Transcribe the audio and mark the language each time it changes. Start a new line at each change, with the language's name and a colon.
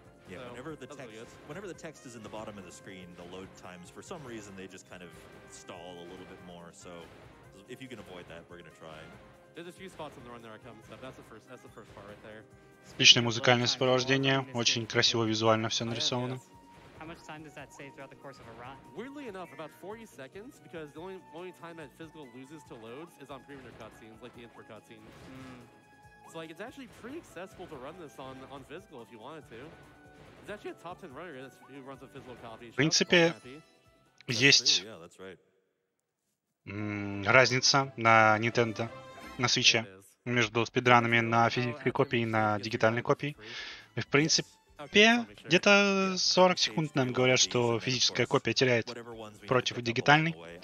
English: Yeah, whenever the text is in the bottom of the screen, the load times, for some reason, they just kind of stall a little bit more. So if you can avoid that, we're going to try. There's a few spots on the run that are coming up. That's the first part right there.
Russian: Отличное музыкальное сопровождение, очень красиво визуально все нарисовано.
English: How much time does that save throughout the course of a run? Weirdly enough, about 40 seconds, because the only time that physical loses to loads is on pre-render cutscenes, like the intro cutscene. So like it's actually pretty accessible to run this on physical if you wanted to. There's actually a top 10 runner who runs a physical copy.
Russian: В принципе, есть разница на Nintendo, на Switch между спидранами на физической копии и на дигитальной копии. И в принципе, где-то 40 секунд нам говорят, что физическая копия теряет против дигитальной.